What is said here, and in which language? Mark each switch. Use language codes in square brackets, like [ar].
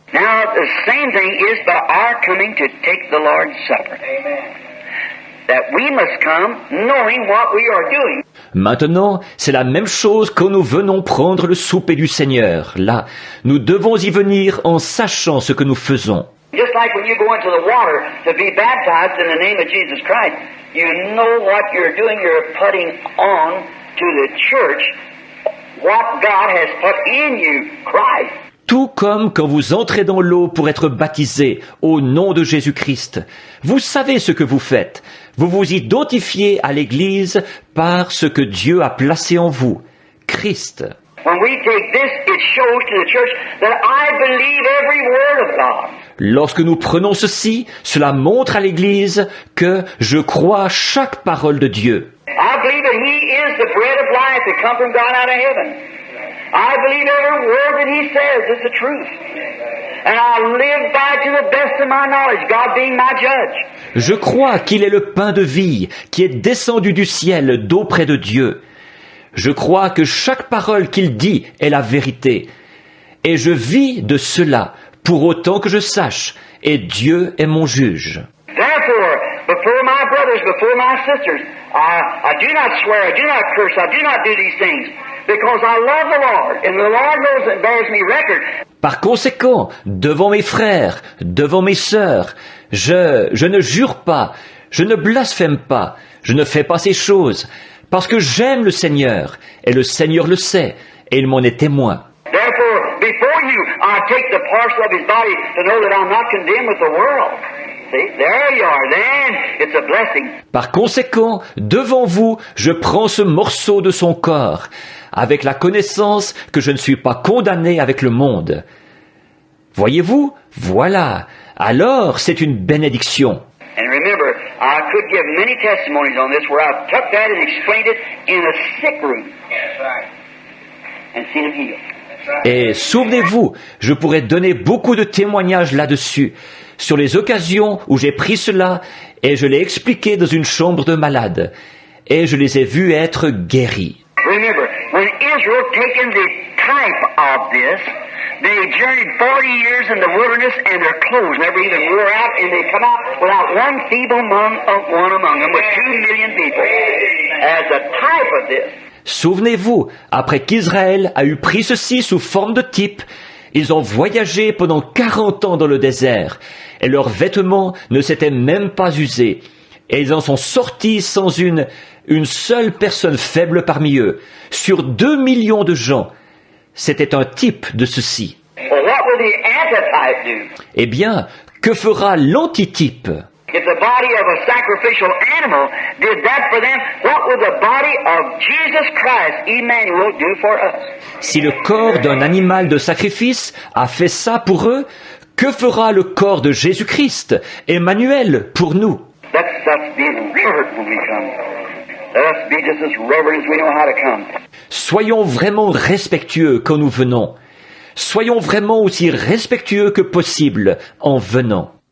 [en] Now, the same thing is by our coming to take the Lord's Supper. That we must come knowing what we are doing. [fr] Maintenant, c'est la même chose quand nous venons prendre le souper du Seigneur. Là, nous devons y venir en sachant ce que nous faisons. [en] Just like when you go into the water to be baptized in the name of Jesus Christ, you know what you're doing. You're putting on to the church what God has put in you, Christ. [fr] Tout comme quand vous entrez dans l'eau pour être baptisé au nom de Jésus-Christ. Vous savez ce que vous faites. Vous vous identifiez à l'Église par ce que Dieu a placé en vous, Christ. [en] When we take this, it shows to the church that I believe every word of God. [fr] Lorsque nous prenons ceci, cela montre à l'Église que je crois chaque parole de Dieu. [en] I believe that He is the bread of life that come from God out of heaven. I believe every word that He says is the truth. And I live by to the best of my knowledge, God being my judge. [fr] Je crois qu'il est le pain de vie qui est descendu du ciel d'auprès de Dieu. Je crois que chaque parole qu'il dit est la vérité. Et je vis de cela pour autant que je sache, et Dieu est mon juge. [en] Therefore, before my brothers, before my sisters, I do not swear, I do not curse, I do not do these things, because I love the Lord, and the Lord knows and bears me record. [fr] Par conséquent, devant mes frères, devant mes sœurs, je ne jure pas, je ne blasphème pas, je ne fais pas ces choses, parce que j'aime le Seigneur, et le Seigneur le sait, et il m'en est témoin. [en] Therefore, before you, I take the parcel of His body to know that I'm not condemned with the world. See, there you are. Then it's a blessing. [fr] Par conséquent, devant vous, je prends ce morceau de son corps, avec la connaissance que je ne suis pas condamné avec le monde. Voyez-vous? Voilà. Alors, c'est une bénédiction. [en] And remember, I could give many testimonies on this where I've took that and explained it in a sick room. That's right. And seen it healed. [fr] Et souvenez-vous, je pourrais donner beaucoup de témoignages là-dessus, sur les occasions où j'ai pris cela et je l'ai expliqué dans une chambre de malade, et je les ai vus être guéris. [en] Remember, when Israel taken the type of this, they journeyed 40 years in the wilderness and their clothes never even wore out, and they come out without one feeble one among them with 2 million people as a type of this. [fr] Souvenez-vous, après qu'Israël a eu pris ceci sous forme de type, ils ont voyagé pendant 40 ans dans le désert, et leurs vêtements ne s'étaient même pas usés, et ils en sont sortis sans une seule personne faible parmi eux, sur 2 millions de gens. C'était un type de ceci. [en] Well, what will the antitype do? [fr] Eh bien, que fera l'antitype? [en] If the body of a sacrificial animal did that for them, what will the body of Jesus Christ, Emmanuel, do for us? [fr] Si le corps d'un animal de sacrifice a fait ça pour eux, que fera le corps de Jésus-Christ, Emmanuel, pour nous? [en] That's being alert when we come. Let us be just as reverent as we know how to come. [fr] Soyons vraiment respectueux quand nous venons. Soyons vraiment aussi respectueux que possible en venant.